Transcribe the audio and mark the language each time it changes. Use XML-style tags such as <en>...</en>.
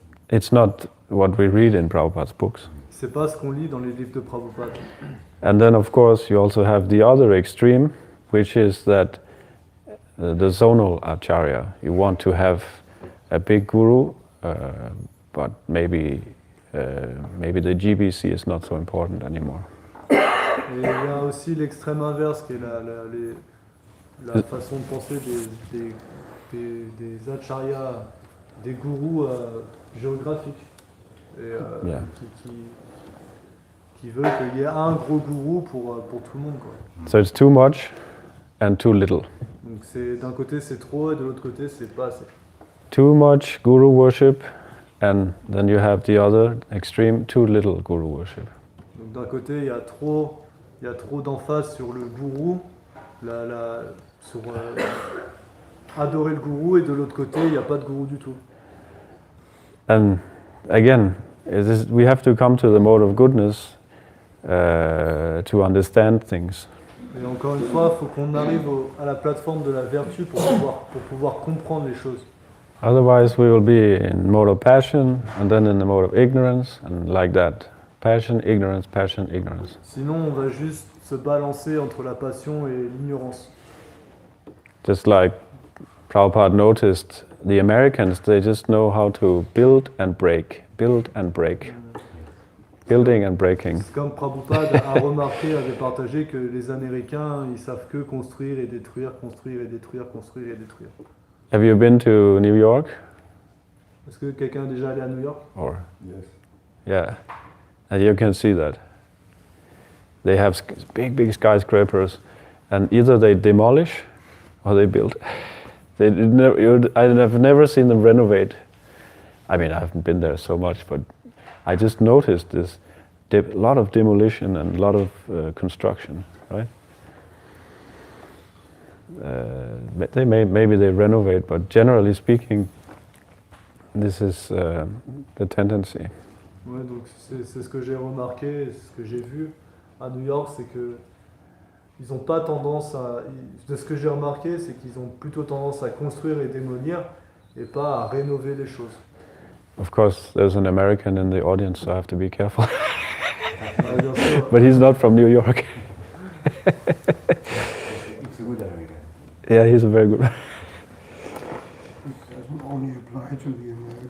<en>It's not what we read in Prabhupada's books.</en> <fr>C'est pas ce qu'on lit dans les livres de Prabhupada.</fr> <en>And then, of course, you also have the other extreme, which is that the zonal acharya. You want to have a big guru, but maybe the GBC is not so important anymore.</en> <fr>Et il y a aussi l'extrême inverse, qui est la façon de penser des acharyas, des gourous géographiques. Et,</fr> <en>Yeah.</en> <fr>qui veut qu'il y ait un gros gourou pour tout le monde, quoi.</fr> <en>So it's too much and too little.</en> <fr>Donc d'un côté c'est trop et de l'autre côté c'est pas assez.</fr> <en>Too much guru worship, and then you have the other extreme, too little guru worship.</en> <fr>Donc d'un côté il y a trop d'emphase sur le gourou, sur adorer le gourou, et de l'autre côté il n'y a pas de gourou du tout.</fr> <en>And again, we have to come to the mode of goodness to understand things.</en> <fr>Et encore une fois, il faut qu'on arrive à la plateforme de la vertu pour pouvoir comprendre les choses.</fr> <en>Otherwise, we will be in mode of passion, and then in the mode of ignorance, and like that. Passion, ignorance, passion, ignorance.</en> <fr>Sinon, on va juste se balancer entre la passion et l'ignorance.</fr> <en>Just like Prabhupada noticed, the Americans, they just know how to build and break, build and break. Building and breaking.</en> <fr>C'est comme Prabhupada a remarqué, avait partagé que les Américains, ils savent que construire et détruire, construire et détruire, construire et détruire.</fr> <en>Have you been to New York?</en> <fr>Est-ce que quelqu'un est déjà allé à New York?</fr> <en>Or Yes. yeah, and you can see that. They have big skyscrapers, and either they demolish or they build. I've never seen them renovate. I mean, I haven't been there so much, but I just noticed this lot of demolition and a lot of construction, right? Maybe they renovate, but generally speaking, this is the tendency.</en> <fr>Ouais, donc c'est ce que j'ai remarqué, ce que j'ai vu à New York, c'est que ils ont pas tendance de ce que j'ai remarqué, c'est qu'ils ont plutôt tendance à construire et démolir et pas à rénover les choses.</fr> <en>Of course, there's an American in the audience, so I have to be careful.</en> <fr>Ouais, bien sûr.</fr> <en>But he's not from New York. It's a good American. Yeah, he's a very good. It doesn't only apply to the Americans.</en>